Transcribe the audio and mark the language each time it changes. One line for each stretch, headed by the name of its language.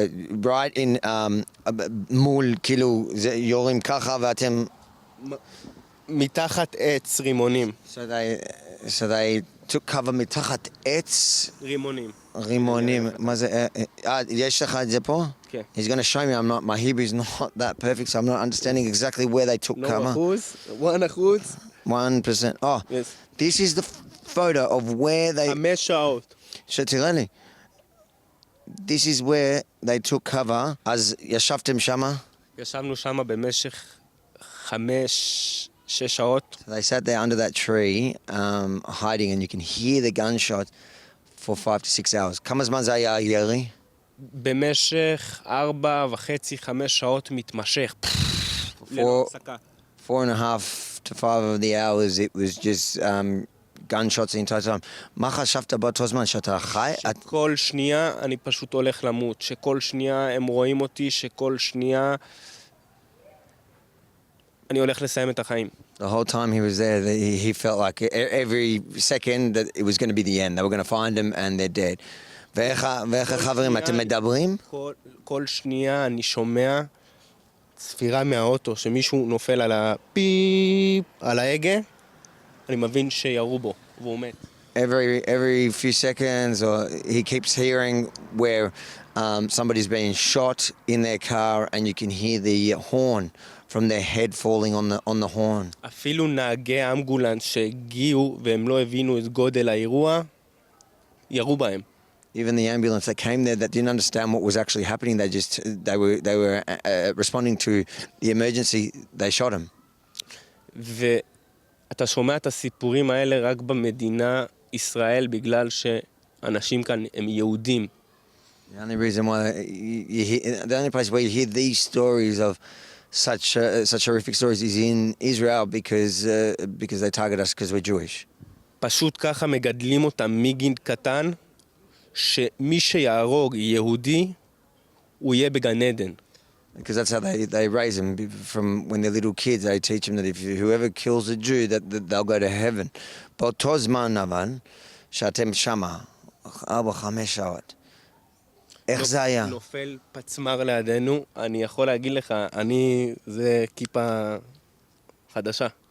English: right in
Hebrew: מול, כאילו, יורים ככה ואתם... מתחת עץ רימונים.
English: So they took cover
Hebrew: מתחת עץ רימונים. רימונים. מה זה? יש לך את זה פה? כן.
English: He's going to show me. My Hebrew is not that perfect, so I'm not understanding exactly where they took cover. 1%. 1%. Oh, Yes. this is the photo of where they...
Hebrew: 5 שעות. שתראה לי.
English: This is where they took cover.
Hebrew: אז ישבתם שמה? ישבנו שם במשך 5-6 שעות.
English: So they sat there under that tree, hiding, and you can hear the gunshot for 5 to 6 hours.
Hebrew: כמה זמן זה היה ירי? במשך 4.5-5 שעות מתמשך. ללא הפסקה.
English: 4.5 to 5 of the hours, it was just gunshots the entire time.
Hebrew: מה חשבת באותו זמן, שאתה חי? שכל שנייה אני פשוט הולך למות. שכל שנייה הם רואים אותי, שכל שנייה אני הולך לסיים את החיים.
English: The whole time he was there, he felt like every second that it was going to be the end. They were going to find him and they're dead.
Hebrew: ואיך החברים, אתם מדברים? כל שנייה אני שומע ספירה מהאוטו, שמישהו נופל על הפיפ, על ההגה, אני מבין שירו בו, והוא מת.
English: Every few seconds, or he keeps hearing where somebody's being shot in their car, and you can hear the horn from their head falling on the horn.
Hebrew: אפילו נהגי האמבולנס שהגיעו והם לא הבינו את גודל האירוע, ירו בהם.
English: Even the ambulance that came there that didn't understand what was actually happening, they were responding to the emergency. They shot him.
Hebrew: ואתה שומע את הסיפורים האלה רק במדינה ישראל, בגלל שאנשים כאן הם יהודים.
English: The only reason why the only place where you hear these stories of such horrific stories is in Israel, because they target us because we're Jewish.
Hebrew: פשוט ככה מגדלים אותם מגיל קטן, שמי שיהרוג יהודי, הוא יהיה בגן עדן.
English: Because that's how they raise them from when they're little kids. They teach them that if whoever kills a Jew, that they'll go to heaven.
Hebrew: באותו זמן אבל, שאתם שמה, 4-5 שעות. איך זה היה? נופל פצמר לידינו, אני יכול להגיד לך, זה כיפה חדשה.